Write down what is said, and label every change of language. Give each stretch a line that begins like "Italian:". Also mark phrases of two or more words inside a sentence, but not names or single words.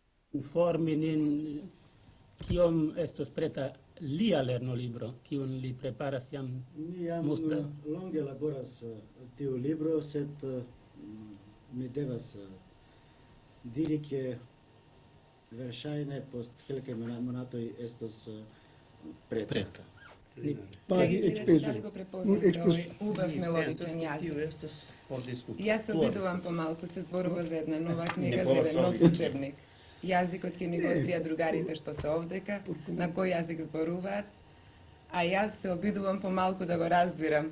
Esperanto: informi nin kiom estos preta lia lernolibro, kiun li preparas jam Mi jam multe. longe laboras tiu libro, sed mi devas diri ke verŝajne post kelkaj monatoj estos preta.
Macedonian: Драги гледачи, дали го препознавте овој Експрес- убав мелодичен јазик? Јас се обидувам помалку се зборува за една нова книга, за еден нов учебник. Јазикот ќе ни го открија другарите што се овдека, на кој јазик зборуваат, а јас се обидувам помалку да го разбирам.